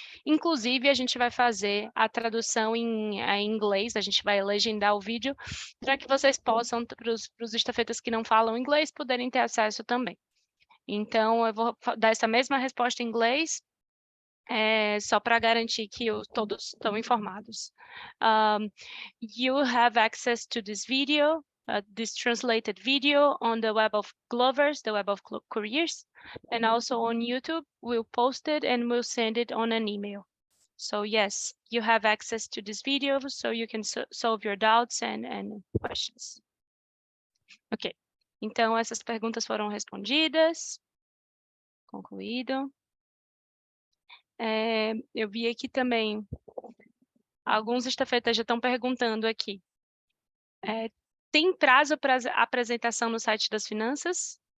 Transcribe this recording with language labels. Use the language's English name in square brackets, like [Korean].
[Portuguese] Inclusive, a gente vai fazer a tradução em inglês, a gente vai legendar o vídeo para que vocês possam, para os estafetas que não falam inglês, poderem ter acesso também. Então, eu vou dar essa mesma resposta em inglês, só para garantir que todos estão informados. [English] You have access to this video, this translated video on the web of Glovers, the web of Couriers, and also on YouTube. We'll post it and we'll send it on an email. So yes, you have access to this video so you can solve your doubts and questions. [Portuguese] Ok, então essas perguntas foram respondidas. Concluído. Eu vi aqui também, alguns estafetas já estão perguntando aqui. Tem prazo para apresentação no site das finanças?